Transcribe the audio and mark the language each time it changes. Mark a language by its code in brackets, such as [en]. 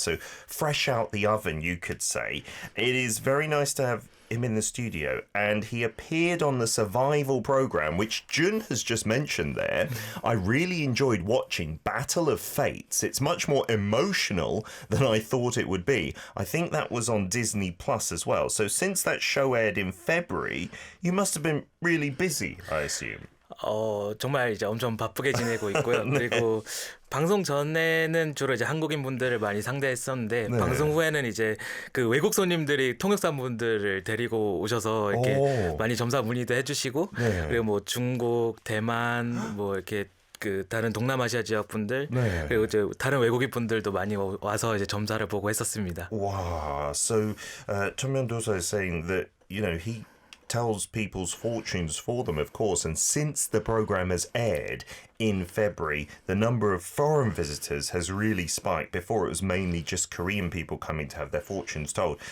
[en] So fresh out the oven, you could say. It is very nice to have him in the studio, and he appeared on the survival program, which Jun has just mentioned there. I really enjoyed watching Battle of Fates. It's much more emotional than I thought it would be. I think that was on Disney Plus as well. So since that show aired in February, you must have been really busy, I assume. [ko] 정말 이제 엄청 바쁘게 지내고 있고요. 네. 그리고 방송 전에는 주로 이제 한국인 분들을 많이 상대했었는데 네. 방송 후에는 이제 그 외국 손님들이 통역사 분들을 데리고 오셔서 이렇게 많이 점사 문의도 해주시고 네. 그리고 뭐 중국, 대만 뭐 이렇게 그 다른 동남아시아 지역 분들 네. 그리고 이제 다른 외국인 분들도 많이 와서 이제 점사를 보고 했었습니다. [en] Wow. So Chunmyoung Dosa is saying that, you know, he tells people's fortunes for them, of course, and since the program has aired in February, the number of foreign visitors has really spiked. Before, it was mainly just Korean people coming to have their fortunes told.